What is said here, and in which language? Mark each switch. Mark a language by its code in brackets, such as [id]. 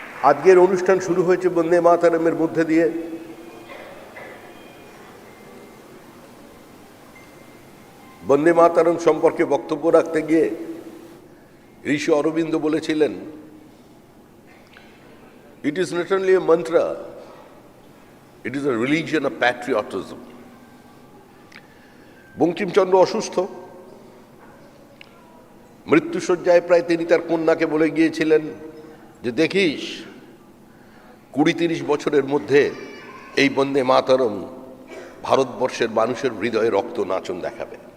[bn] আজকের অনুষ্ঠান শুরু হয়েছে বন্দে মাতরমের মধ্যে দিয়ে। বন্দে মাতরম সম্পর্কে বক্তব্য রাখতে গিয়ে ঋষি অরবিন্দ বলেছিলেন, [en] it is not only a [bn] মন্ত্র, [en] It is a religion of patriotism. [bn] Bankimchandra অসুস্থ, মৃত্যুশয্যায় প্রায় তিনি তার কন্যাকে বলে গিয়েছিলেন যে দেখিস 20-30 বছরের মধ্যে এই বন্দে মাতরম ভারতবর্ষের মানুষের হৃদয়ে রক্ত নাচন দেখাবে।